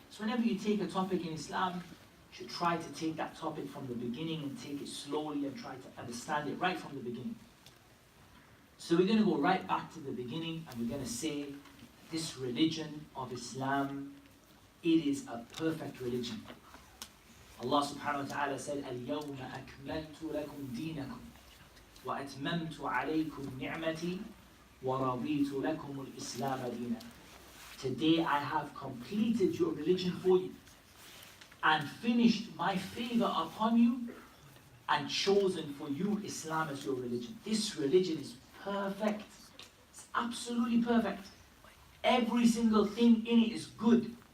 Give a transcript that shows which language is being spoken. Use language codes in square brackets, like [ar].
[en] So whenever you take a topic in Islam, you should try to take that topic from the beginning and take it slowly and try to understand it right from the beginning. So we're going to go right back to the beginning, and we're going to say this religion of Islam, it is a perfect religion. [ar] Allah subhanahu wa ta'ala said, الْيَوْمَ أَكْمَلْتُ لَكُمْ دِينَكُمْ وَأَتْمَمْتُ عَلَيْكُمْ نِعْمَتِي وَرَضِيتُ لَكُمُ الْإِسْلَامَ دِينًا. [en] Today I have completed your religion for you and finished my favor upon you and chosen for you Islam as your religion. This religion is perfect. absolutely perfect. Every single thing in it is good.